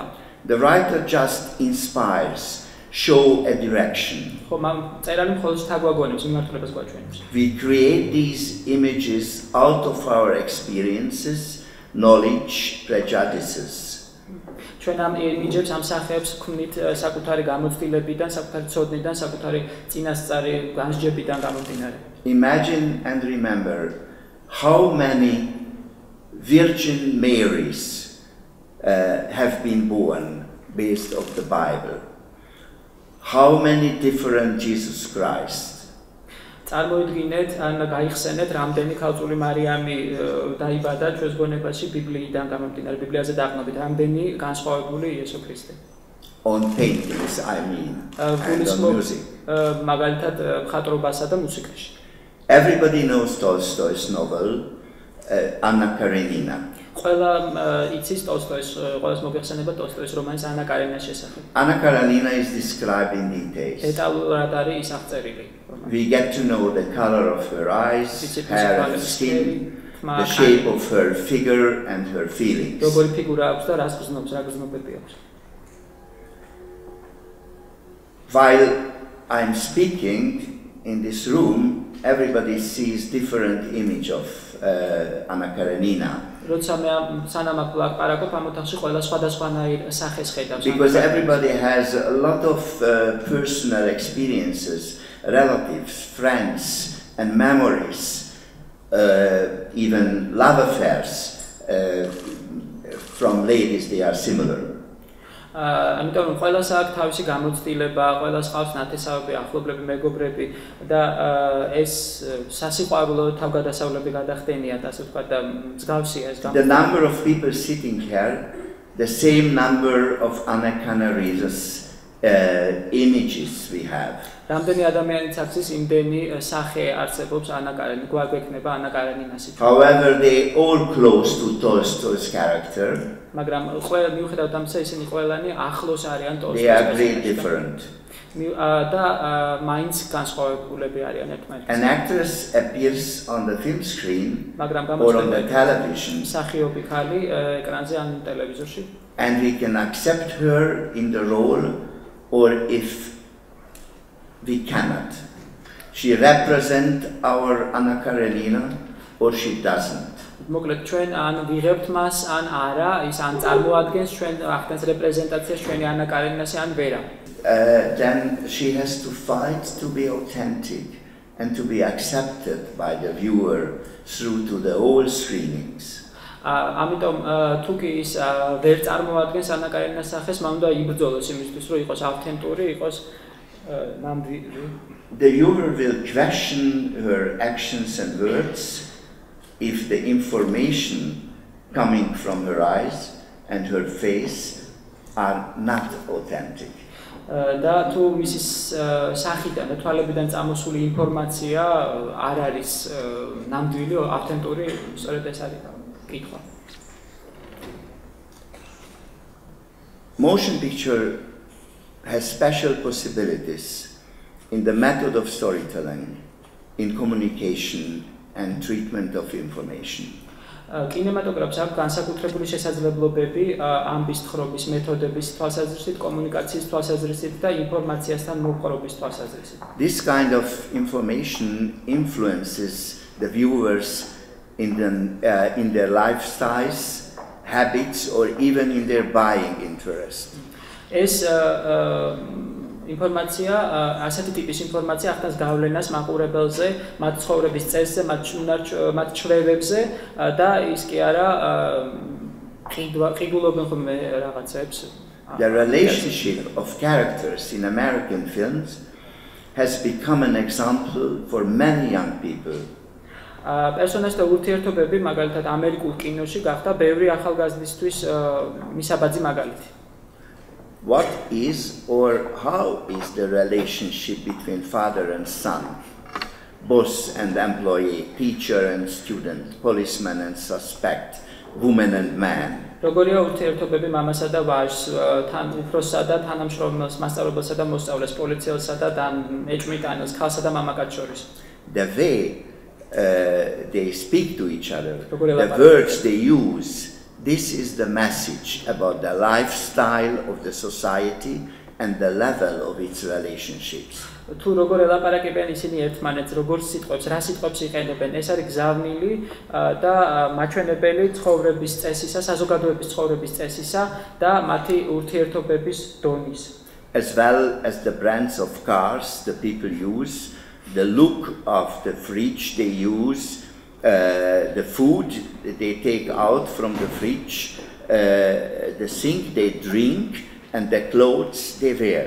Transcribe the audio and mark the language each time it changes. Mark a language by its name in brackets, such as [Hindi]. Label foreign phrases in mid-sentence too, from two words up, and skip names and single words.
[English] The writer just inspires, show a direction. [Georgian] ხო, წერალი მხოლოდ თაგვაგონებს, მიმართულებას გვაჩვენებს. [English] We create these images out of our experiences, knowledge, prejudices. [Georgian] ჩვენ ამ იმიჯებს, ამ სახეებს ვქმნით საკუთარი გამოცდილებიდან, საკუთარი ცოდნიდან, საკუთარი წინასწარი განსჯებიდან გამომდინარე. [English] Imagine and remember how many Virgin Marys have been born based on the Bible. How many different Jesus Christ? [Georgian] წარმოიდგინეთ, ან გაიხსენეთ, რამდენი ქალწული მარიამი დაიბადა ჩვენს გონებაში ბიბლიიდან გამომდინარე, ბიბლიაზე დაყნობით, რამდენი განსხვავებული იესო ქრისტე. [English] On paintings, I mean, and on music. [Georgian] მაგალითად, მხატვრობასა და მუსიკაში. [English] Everybody knows Tolstoy's novel, Anna Karenina. [Georgian] ყველა იცის ტოლსტოის, ყველას მოგეხსენება ტოლსტოის რომანის ანა კარენინის შესახებ. [English] Anna Karenina is described in details. [Georgian] დეტალურად არის ის აღწერილი. [English] We get to know the color of her eyes, hair and skin, the shape of her figure and her feelings. [Georgian] როგორი ფიგურა აქვს და რას გრძნობს, რა გრძნობები აქვს. [English] While I'm speaking in this room, everybody sees different image of Anna Karenina. [Georgian] როცა მე სანამ აქ ლაპარაკობ, ამ ოთახში ყველა სხვადასხვანაირ სახეს ხედავს. [English] Because everybody has a lot of personal experiences, relatives, friends, and memories, even love affairs from ladies, they are similar. [Georgian] ამიტომ ყველას აქვს თავისი გამოცდილება, ყველას ყავს ნათესავები, ახლობლები, მეგობრები და ეს სასიყვარულო თავგადასავლები გადახდენიათ, ასე ვთქვათ და მსგავსია ეს [English] The number of people sitting here, the same number of Anna Karenina's images we have. [Georgian] რამდენი ადამიანიც აქვს იმდენი სახე არსებობს ანა კარენინა, გვაგვექნება ანა კარენინასი. [English] However, they all close to Tolstoy's character. [Georgian] მაგრამ ყველა მიუხედავად ამისა ისინი ყველანი ახლოს არიან [English] They are very different. [Georgian] და მაინც განსხვავებულები არიან ერთმანეთისგან. [English] An actress appears on the film screen [Georgian] მაგრამ [English] or on the television, [Georgian] მსახიობი ქალი ეკრანზე ან ტელევიზორში [English] and we can accept her in the role, or if we cannot. She represents our Anna Karenina, or she doesn't. [Georgian] მოკლედ ჩვენ ან ვიღებთ მას ან არა, ის ან წარმოადგენს ჩვენ ახდენს რეპრეზენტაციას ჩვენი ანა კარენინასი ან ვერა. [English] Then she has to fight to be authentic and to be accepted by the viewer through to the all screenings. [Georgian] ამიტომ თუ კი ის ვერ წარმოადგენს ანა კარენინას სახეს, მან უნდა იბრძოლოს იმისთვის, რომ იყოს ავთენტური, იყოს ნამდვილი. [English] The viewer will question her actions and words if the information coming from her eyes and her face are not authentic. [Georgian] და თუ მისის სახიდან და თვალებიდან წამოსული ინფორმაცია არ არის ნამდვილი, ავთენტური, სწორედ ეს არის კითხვა. [English] Motion picture has special possibilities in the method of storytelling, in communication and treatment of information. [Georgian] კინემატოგრაფს აქვს განსაკუთრებული შესაძლებლობები ამბის თხრობის მეთოდების თვალსაზრისით, კომუნიკაციის თვალსაზრისით და ინფორმაციასთან მოყრობის თვალსაზრისით. [English] This kind of information influences the viewers in their lifestyles, habits, or even in their buying interest. [Georgian] ეს ინფორმაცია, ასეთი ტიპის ინფორმაცია ახდენს გავლენას მაყურებელზე, მათ ცხოვრების წესზე, მათ ჩვევებზე და ის კი არა ყიდულობენ ხოლმე რაღაცებს. [English] The relationship of characters in American films has become an example for many young people. [Georgian] პერსონაჟთა ურთიერთობები, მაგალითად, ამერიკულ კინოში გახდა ბევრი ახალგაზრდისთვის მისაბაძი მაგალითი. [English] What is or how is the relationship between father and son, boss and employee, teacher and student, policeman and suspect, woman and man? [Georgian] როგორია ურთიერთობები მამასა და ვაჟს, თან უფროსსა და თანამშრომელს, მასწავლებელსა და მოსწავლეს, პოლიციელსა და ეჭვმიტანელს, ქალსა და მამაკაც შორის? [English] The way they speak to each other, the words they use, this is the message about the lifestyle of the society and the level of its relationships. [Georgian] თუ როგორ ელაპარაკებენ ისინი ერთმანეთს, როგორ სიტყვებს, რა სიტყვებს იყენებენ, ეს არის გზავნილი და მაჩვენებელი ცხოვრების წესისა, საზოგადოების ცხოვრების წესისა და მათი ურთიერთობების დონის. [English] As well as the brands of cars the people use, the look of the fridge they use, the food they take out from the fridge, the thing they drink, and the clothes they wear.